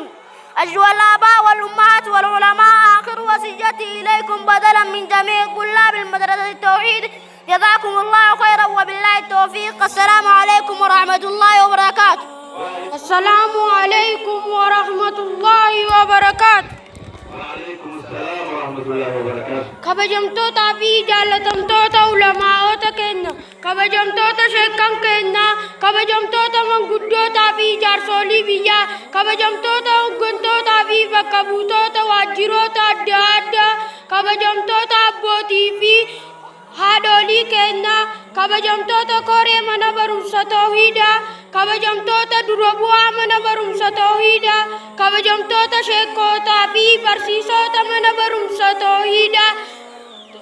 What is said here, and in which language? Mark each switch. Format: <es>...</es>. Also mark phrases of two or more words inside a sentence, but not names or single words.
<ar>أيها الآباء والأمهات والعلماء، آخر وصيتي إليكم بدلا من جميع طلاب المدرسة التوحيد، جزاكم الله خيرا وبالله التوفيق. السلام عليكم ورحمة الله وبركاته. السلام عليكم ورحمة الله وبركاته. وعليكم السلام ورحمة الله وبركاته.</ar> <om>kabajamtoota fi jaalatamtoota ulamaa'ota keenya, kabajamtoota sheekan keenya, kabajamtoota manguddootaa fi jaarsolii biyyaa, kabajamtoota hoggantootaa fi bakka buutoota waajjiroota adda addaa, kabajamtoota abbootii fi haadholii keenya, kabajamtoota koree mana barumsa tawhiidaa, kabajamtoota dura bu'aa mana barumsa tawhiidaa, kabajamtoota sheekotaa fi barsiisota mana barumsa tawhiidaa,</om>